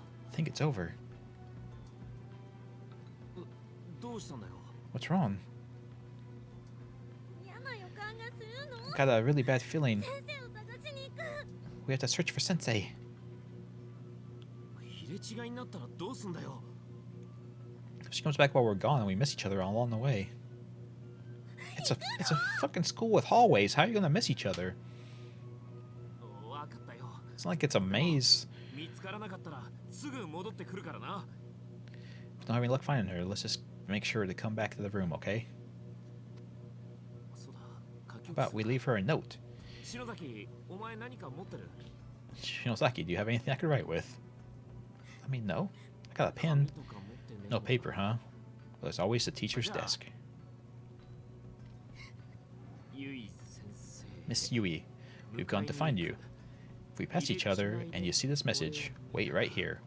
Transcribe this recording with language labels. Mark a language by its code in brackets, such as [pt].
[en] I think it's over. [ja] どうしたんだよ [en] What's wrong? [ja] 嫌な予感がするの [en] got a really bad feeling. [ja] 先生を探しに行く。 [en] We have to search for Sensei. [ja] 入れ違いになったらどうすんだよ。 [en] If she comes back while we're gone and we miss each other all along the way. It's a fucking school with hallways. How are you gonna miss each other? [ja] わかったよ。 [en] It's not like it's a maze. [ja] 見つからなかったらすぐ戻ってくるからな。 [en] If not having luck finding her, let's just make sure to come back to the room, okay? [ja] そうだ。書き [en] How about we leave her a note? [ja] 篠崎、お前何か持ってる？ [en] Shinosaki, do you have anything I could write with? I mean, no. I got a [ja] 紙とか持ってねえ [en] No paper, huh? Well, there's always the teacher's desk. [ja] ゆい先生。 [en] Miss Yui, we've gone to find you. If we pass each other and you see this message, wait right here.